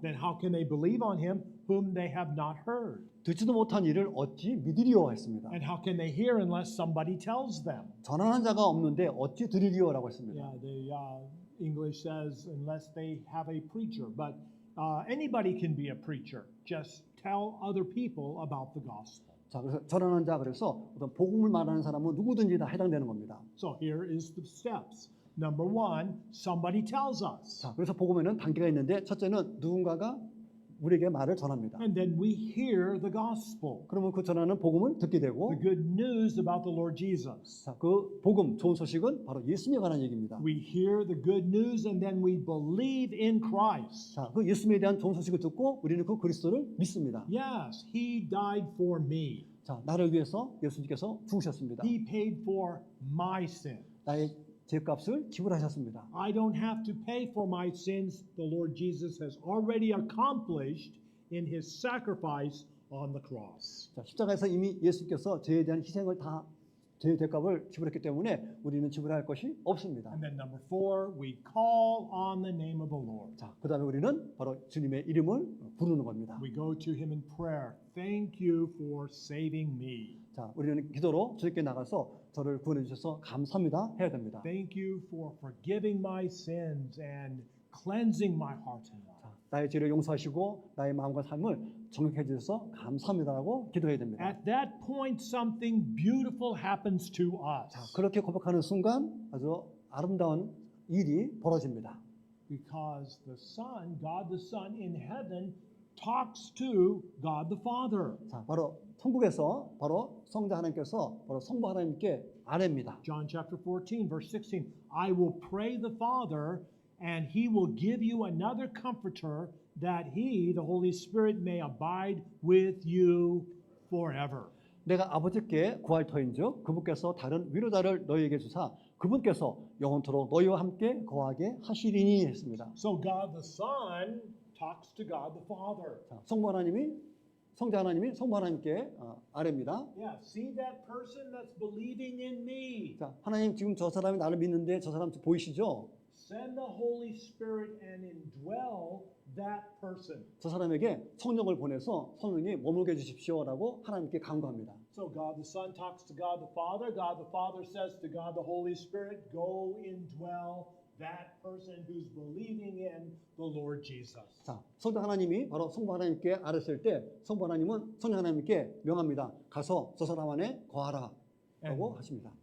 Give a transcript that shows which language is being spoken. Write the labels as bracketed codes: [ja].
[en] Then how can they believe on him whom they have not heard? [ko] 듣지도 못한 일을 어찌 믿으리오 했습니다. [en] And how can they hear unless somebody tells them? [ko] 전하는 자가 없는데 어찌 들으리오라고 했습니다. [en] Yeah, the English says unless they have a preacher, but anybody can be a preacher. Just tell other people about the gospel. [ko] 자, 그래서 전하는 자 그래서 어떤 복음을 말하는 사람은 누구든지 다 해당되는 겁니다. [en] So here is the steps. Number one, somebody tells us. [ko] 자, 그래서 복음에는 단계가 있는데 첫째는 누군가가 우리에게 말을 전합니다. [en] And then we hear the gospel, [ko] 그러면 그 전하는 복음을 듣게 되고 [en] the good news about the Lord Jesus. [ko] 자, 그 복음, 좋은 소식은 바로 예수님에 관한 얘기입니다. [en] We hear the good news and then we believe in Christ. [ko] 자, 그 예수님에 대한 좋은 소식을 듣고 우리는 그 그리스도를 믿습니다. [en] Yes, He died for me. [ko] 자, 나를 위해서 예수님께서 죽으셨습니다. [en] He paid for my sin. [ko] 나의 죄값을 지불하셨습니다. [en] I don't have to pay for my sins. The Lord Jesus has already accomplished in His sacrifice on the cross. [ko] 자, 십자가에서 이미 예수님께서 죄에 대한 희생을 다 죄의 대값을 지불했기 때문에 우리는 지불할 것이 없습니다. [en] And then number four, we call on the name of the Lord. [ko] 자, 그다음에 우리는 바로 주님의 이름을 부르는 겁니다. [en] We go to Him in prayer. Thank you for saving me. [ko] 자, 우리는 기도로 주님께 나가서 저를 구원해 주셔서 감사합니다 해야 됩니다. [en] Thank you for forgiving my sins and cleansing my heart and life. [ko] 자, 나의 죄를 용서하시고 나의 마음과 삶을 정욕해 주셔서 감사합니다라고 기도해야 됩니다. [en] At that point, something beautiful happens to 자, us [ko] 그렇게 고백하는 순간 아주 아름다운 일이 벌어집니다. [en] because the Son, God the Son in heaven, talks to God the Father. [ko] 자, 바로 천국에서 바로 성자 하나님께서 바로 성부 하나님께 아뢰입니다. [en] John chapter 14, verse 16. I will pray the Father, and He will give you another comforter, that He, the Holy Spirit, may abide with you forever. [ko] 내가 아버지께 구할 터인즉 그분께서 다른 위로자를 너희에게 주사 그분께서 영원토록 너희와 함께 거하게 하시리니 했습니다. [en] So God the Son talks to God the Father. [ko] 자, 성부 하나님이 성자 하나님이 성부 하나님께 아뢰입니다. [en] Yeah, see that person that's believing in me. [ko] 자, 하나님 지금 저 사람이 나를 믿는데 저 사람 보이시죠? [en] Send the Holy Spirit and indwell that person. [ko] 저 사람에게 성령을 보내서 성령이 머물게 해주십시오라고 하나님께 간구합니다. [en] So God the Son talks to God the Father. God the Father says to God the Holy Spirit, go indwell that person who's believing in the Lord Jesus. [ko] 자, 성부 하나님이 바로 성부 하나님께 아뢰었을 때 성부 하나님은 성령 하나님께 명합니다. 가서 저 사람 안에 거하라라고 하십니다.